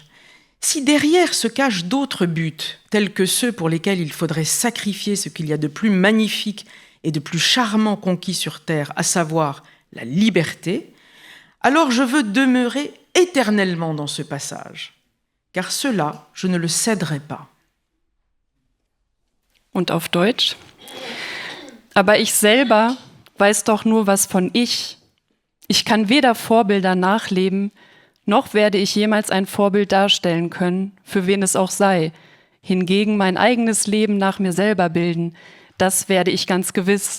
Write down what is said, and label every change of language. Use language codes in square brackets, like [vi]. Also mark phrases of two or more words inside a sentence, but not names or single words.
[fr] Si derrière se cachent d'autres buts, tels que ceux pour lesquels il faudrait sacrifier ce qu'il y a de plus magnifique et de plus charmant conquis sur terre, à savoir la liberté, alors je veux demeurer éternellement dans ce passage, car cela, je ne le céderai pas. [de] Und auf Deutsch? Aber ich selber weiß doch nur was von ich. Ich kann weder Vorbilder nachleben, noch werde ich jemals ein Vorbild darstellen können, für wen es auch sei. Hingegen mein eigenes Leben nach mir selber bilden, das werde ich ganz gewiss.